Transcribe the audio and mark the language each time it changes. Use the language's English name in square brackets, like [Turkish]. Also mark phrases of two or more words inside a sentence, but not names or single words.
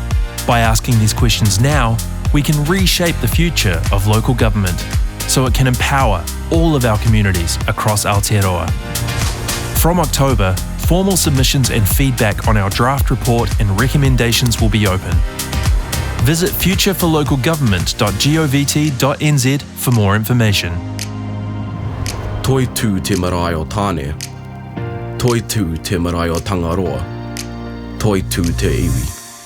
[English] By asking these questions now, we can reshape the future of local government so it can empower all of our communities across Aotearoa. From October, formal submissions and feedback on our draft report and recommendations will be open. Visit futureforlocalgovernment.govt.nz for more information. [Māori] Toi tū te marae o tāne. Toi tū te marae o Tangaroa. Toi tū te iwi.